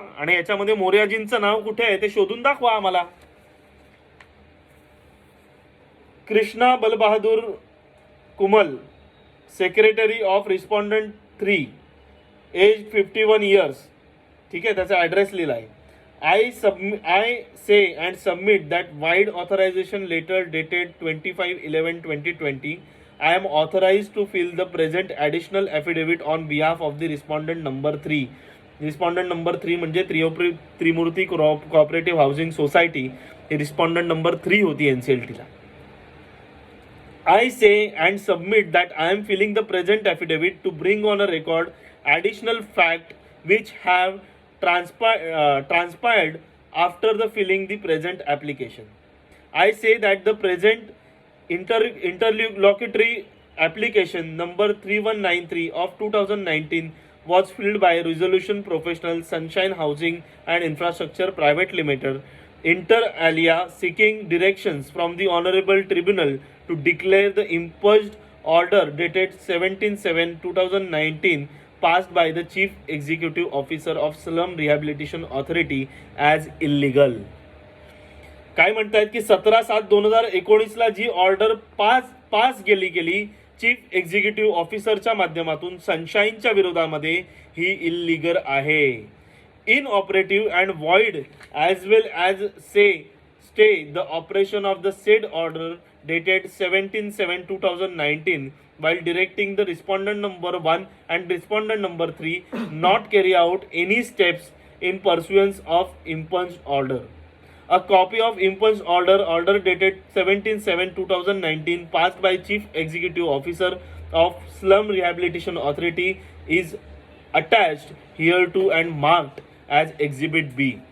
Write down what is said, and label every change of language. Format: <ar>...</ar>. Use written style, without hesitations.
<mr>आणि याच्यामध्ये मोरियाजींचं नाव कुठे आहे ते शोधून दाखवा आम्हाला.</mr> <en>Krishna Balbahadur Kumal, secretary of respondent 3, age 51 years.</en> <mr>ठीक आहे, त्याचा ॲड्रेस लिहिला आहे.</mr> <en>I say and submit that void authorization letter dated 25/11/2020. I am authorized to fill the present additional affidavit on behalf of the respondent number 3.</en> <mr>Respondent number 3 म्हणजे त्रिमूर्ती cooperative housing society. ही respondent number 3 होती NCLTला.</mr> <en>I say and submit that I am filling the present affidavit to bring on a record additional fact which have transpired after the filling the present application. I say that the present interlocutory application number 3193 of 2019 was filled by Resolution Professional Sunshine Housing and Infrastructure Private Limited, inter alia, seeking directions from the Honorable Tribunal to declare the impugned order dated 17/7/2019 passed by the Chief Executive Officer of Slum Rehabilitation Authority as illegal.</en> <mr>काय म्हणतायत की 17/7/2019ला जी order pass गेली chief executive ऑफिसरच्या माध्यमातून सनशाईनच्या विरोधामध्ये, ही illegal आहे,</mr> <en>Inoperative and void as well as stay the operation of the said order dated 17/7/2019 while directing the respondent number 1 and respondent number 3 not carry out any steps in pursuance of impugned order. A copy of impugned order dated 17/7/2019 passed by Chief Executive Officer of Slum Rehabilitation Authority is attached hereto and marked as Exhibit B.</en>